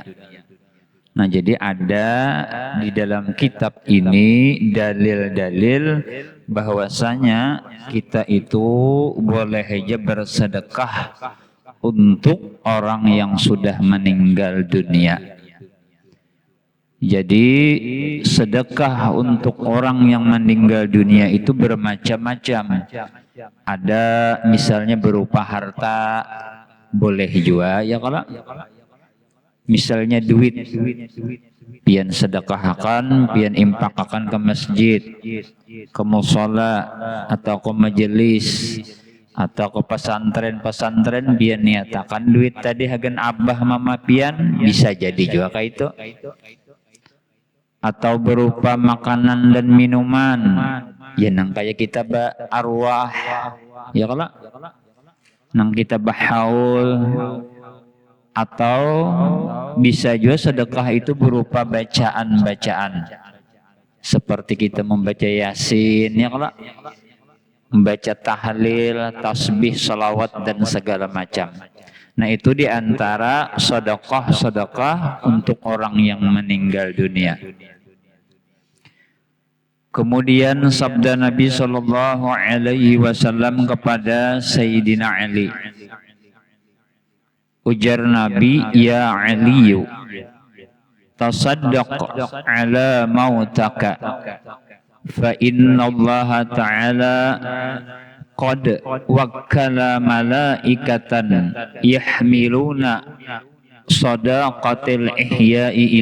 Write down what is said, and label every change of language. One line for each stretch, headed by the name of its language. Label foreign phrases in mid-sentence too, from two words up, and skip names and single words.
Indonesian: Nah, jadi ada di dalam kitab ini dalil-dalil bahwasanya kita itu boleh aja bersedekah untuk orang yang sudah meninggal dunia. Jadi sedekah untuk orang yang meninggal dunia itu bermacam-macam.
Banjar: Ada misalnya berupa harta, boleh juga ya kalau misalnya duit, pian sedekahkan, pian impakakan ke masjid, ke mushola atau ke majelis atau ke pesantren pian niatakan duit tadi hagen abah mama pian,
Indonesian: bisa jadi juga kayak itu. Atau berupa makanan dan minuman, ya nang kayak kita arwah ya kalau nang kita haul, atau bisa juga sedekah itu berupa bacaan-bacaan seperti kita membaca yasin ya kalau membaca tahlil, tasbih, salawat dan segala macam. Nah, itu diantara sedekah untuk orang yang meninggal dunia. Kemudian sabda Nabi Shallallahu Alaihi Wasallam kepada Sayyidina Ali.
Banjar: Ujar Nabi,
Arabic: يا علي تصدق على موتاك فإن الله تعالى قد وكل ملائكة يحملون صدقات الأحياء